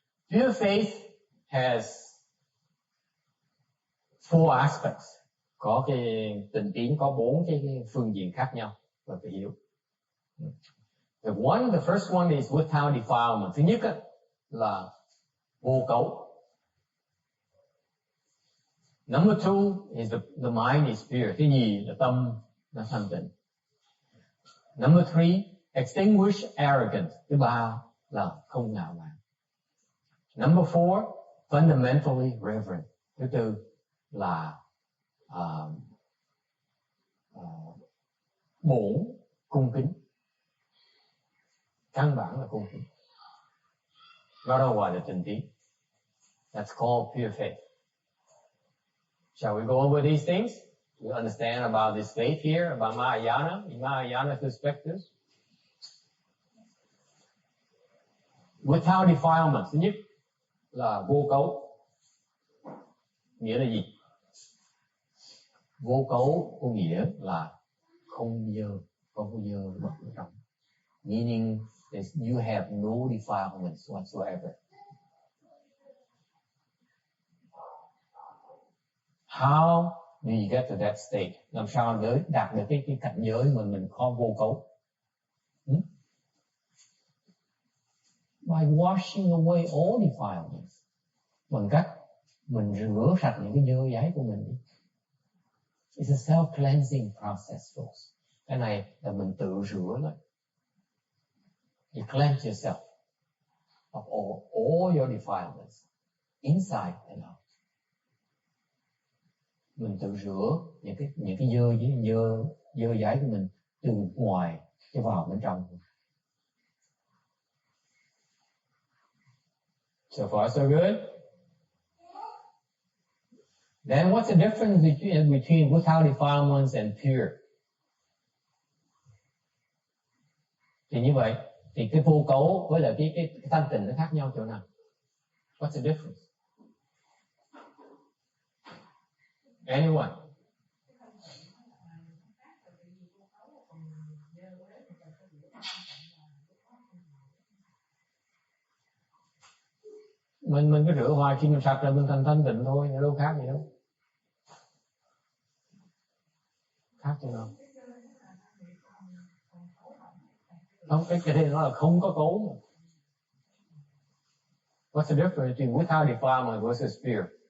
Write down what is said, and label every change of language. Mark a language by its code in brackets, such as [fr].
[en] Pure faith has four aspects. [vi] Có cái tịnh tín có 4 cái phương diện khác nhau và phải hiểu. [en] The first one is without defilement. [vi] Thứ nhất là vô cấu. [en] Number 2 is the mind is pure. [vi] Thứ nhì là tâm nó thanh tịnh. [en] Number 3, extinguish arrogance. [vi] Thứ ba là không ngạo mạn. [en] Number 4, fundamentally reverent. [vi] Thứ tư là bổn cung kính, căn bản là cung kính. Đó đâu gọi là tịnh tín. [en] That's called pure faith. Shall we go over these things? We understand about this faith here, about Mahayana, in Mahayana perspective. Without defilement, [vi] thứ nhất là vô cấu. Nghĩa là gì? Vô cấu có nghĩa là không dơ, không có dơ bất ở trong. [en] Meaning that you have no defilements whatsoever. How do you get to that state? [vi] Làm sao để đạt được cái cảnh giới mà mình có vô cấu? [en] By washing away all defilements. [vi] Bằng cách mình rửa sạch những cái dơ giấy của mình đi. [en] It's a self-cleansing process, folks. [vi] Cái này là mình tự rửa lại. [en] You cleanse yourself of all your defilements, inside and out. [vi] Mình tự rửa những cái dơ dãi của mình từ ngoài cho vào bên trong. [en] So far so good. Then what's the difference between without defilements and pure? [vi] Thì như vậy, thì cái vô cấu với lại cái thanh tịnh nó khác nhau chỗ nào? [en] What's the difference? Anyone? [vi] Mình cứ rửa hoài, khi mình sạch rồi mình thành thanh tịnh thôi, đâu khác gì đâu. Khác chỗ nào? Không, cái này nó là không có cấu mà. [en] What's the difference between without defilement versus pure?